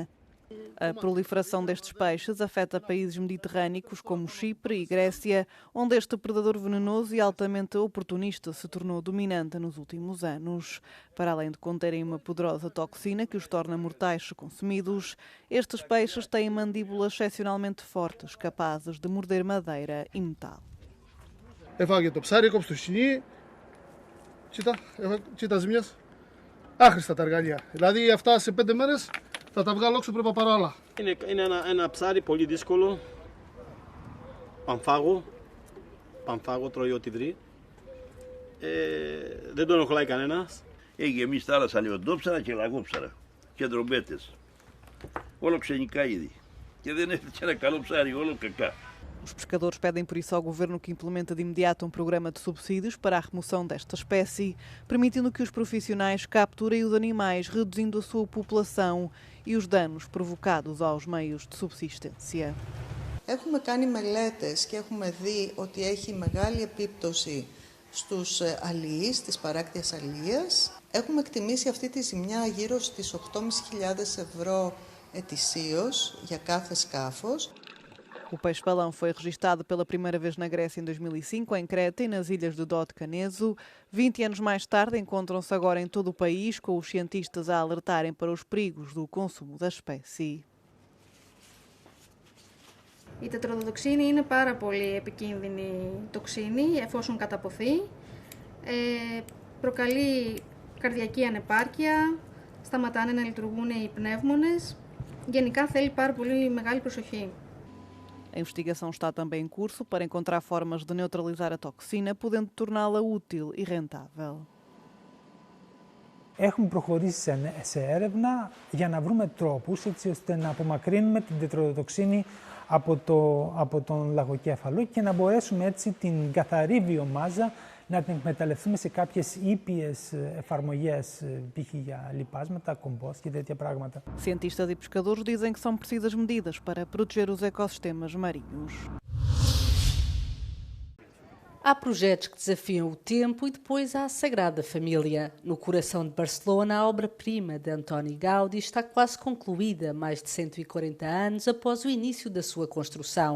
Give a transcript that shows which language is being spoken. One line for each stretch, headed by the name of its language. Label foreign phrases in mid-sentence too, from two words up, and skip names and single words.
Portuguese: A proliferação destes peixes afeta países mediterrâneos como Chipre e Grécia, onde este predador venenoso e altamente oportunista se tornou dominante nos últimos anos. Para além de conterem uma poderosa toxina que os torna mortais se consumidos, estes peixes têm mandíbulas excepcionalmente fortes, capazes de morder madeira e metal.
Greek: Έφαγε το ψάρι, κόψε το σκηνή. Κοίτα ζημιές. Άχρηστα τα εργαλεία. Δηλαδή αυτά σε 5 μέρες θα τα βγάλω έξω, πρέπει να πάρω άλλα. Είναι ένα ψάρι πολύ δύσκολο. Πανφάγο, τρώει ό,τι βρει. Δεν τον ενοχλάει κανένας. Έχει γεμίσει θάλασσα λιοντόψαρα και λαγόψαρα και ντρομπέτες. Όλο ξενικά είδη. Και δεν έφτιαξε ένα καλό ψάρι, όλο κακά.
Portuguese: Os pescadores pedem por isso ao governo que implemente de imediato um programa de subsídios para a remoção desta espécie, permitindo que os profissionais capturem os animais, reduzindo a sua população e os danos provocados aos meios de subsistência.
Greek: Έχουμε κάνει μελέτες και έχουμε δει ότι έχει μεγάλη επίπτωση στους αλιείς, στις παράκτιες αλίες. Έχουμε εκτιμήσει αυτή τη ζημιά γύρω στις 8.500 ευρώ ετησίως για κάθε σκάφος.
Portuguese: O peixe-balão foi registado pela primeira vez na Grécia em 2005, em Creta e nas ilhas de Dodekaneso. 20 anos mais tarde, encontram-se agora em todo o país, com os cientistas a alertarem para os perigos do consumo da espécie.
Greek: Η τετροδοτοξίνη είναι πάρα πολύ επικίνδυνη τοξίνη εφόσον καταποθεί. Προκαλεί καρδιακή ανεπάρκεια, σταματάνε να λειτουργούν οι πνεύμονες. Γενικά θέλει πάρα πολύ μεγάλη προσοχή.
Portuguese: A investigação está também em curso para encontrar formas de neutralizar a toxina, podendo torná-la útil e rentável.
Greek: Έχουμε προχωρήσει σε έρευνα για να βρούμε τρόπους έτσι ώστε να απομακρύνουμε την τετροδοτοξίνη από τον λαγοκέφαλο και να μπορέσουμε έτσι την καθαρή βιομάζα να την εκμεταλλευτούμε σε κάποιες ήπιες εφαρμογές, π.χ. για λιπάσματα, κομπόστ και τέτοια πράγματα.
Portuguese: Cientistas e pescadores dizem que são precisas medidas para proteger os ecossistemas marinhos. Há projetos que desafiam o tempo e depois há a Sagrada Família. No coração de Barcelona, a obra-prima de Antoni Gaudí está quase concluída, mais de 140 anos após o início da sua construção.